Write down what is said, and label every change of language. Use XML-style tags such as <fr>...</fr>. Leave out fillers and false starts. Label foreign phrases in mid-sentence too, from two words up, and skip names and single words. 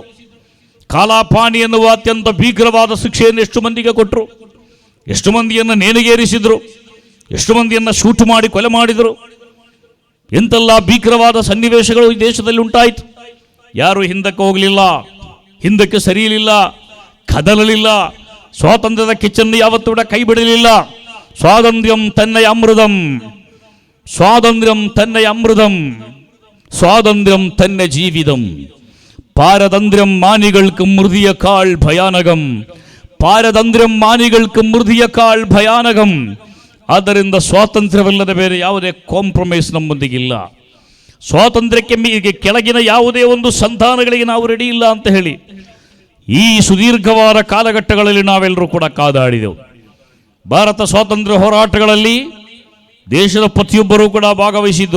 <kn>ಕಾಲಾಪಾನಿ ಎನ್ನುವ ಅತ್ಯಂತ ಭೀಕರವಾದ ಶಿಕ್ಷೆಯನ್ನು ಎಷ್ಟು ಮಂದಿಗೆ ಕೊಟ್ಟರು, ಎಷ್ಟು ಮಂದಿಯನ್ನು ನೇಣಿಗೇರಿಸಿದ್ರು, ಎಷ್ಟು ಮಂದಿಯನ್ನು ಶೂಟ್ ಮಾಡಿ ಕೊಲೆ ಮಾಡಿದರು. ಎಂತೆಲ್ಲ ಭೀಕರವಾದ ಸನ್ನಿವೇಶಗಳು ಈ ದೇಶದಲ್ಲಿ ಉಂಟಾಯಿತು. ಯಾರು ಹಿಂದಕ್ಕೆ ಹೋಗಲಿಲ್ಲ, ಹಿಂದಕ್ಕೆ ಸರಿಯಲಿಲ್ಲ, ಕದಲಲಿಲ್ಲ. ಸ್ವಾತಂತ್ರ್ಯದ ಕಿಚ್ಚನ್ನು ಯಾವತ್ತೂ ಕೂಡ ಕೈ ಬಿಡಲಿಲ್ಲ.</kn> <ml>സ്വാതന്ത്ര്യം തന്നയ അമൃതം, സ്വാതന്ത്ര്യം തന്നെ അമൃതം, സ്വാതന്ത്ര്യം തന്നെ ജീവിതം. പാരതന്ത്ര്യം മാനികൾക്ക് മൃതിയേക്കാൾ ഭയാനകം, പാരതന്ത്ര്യം മാനികൾക്ക് മൃതിയേക്കാൾ ಭಯಾನಕಂ.</ml> <kn>ಆದ್ದರಿಂದ ಸ್ವಾತಂತ್ರ್ಯವಲ್ಲದ ಬೇರೆ ಯಾವುದೇ ಕಾಂಪ್ರಮೈಸ್ ನಮ್ಮೊಂದಿಗಿಲ್ಲ. ಸ್ವಾತಂತ್ರ್ಯಕ್ಕೆ ಕೆಳಗಿನ ಯಾವುದೇ ಒಂದು ಸಂಧಾನಗಳಿಗೆ ನಾವು ರೆಡಿ ಇಲ್ಲ ಅಂತ ಹೇಳಿ ಈ ಸುದೀರ್ಘವಾದ ಕಾಲಘಟ್ಟಗಳಲ್ಲಿ ನಾವೆಲ್ಲರೂ ಕೂಡ ಕಾದಾಡಿದೆವು. ಭಾರತ ಸ್ವಾತಂತ್ರ್ಯ ಹೋರಾಟಗಳಲ್ಲಿ ದೇಶದ ಪ್ರತಿಯೊಬ್ಬರೂ ಕೂಡ ಭಾಗವಹಿಸಿದ್ದರು.</kn>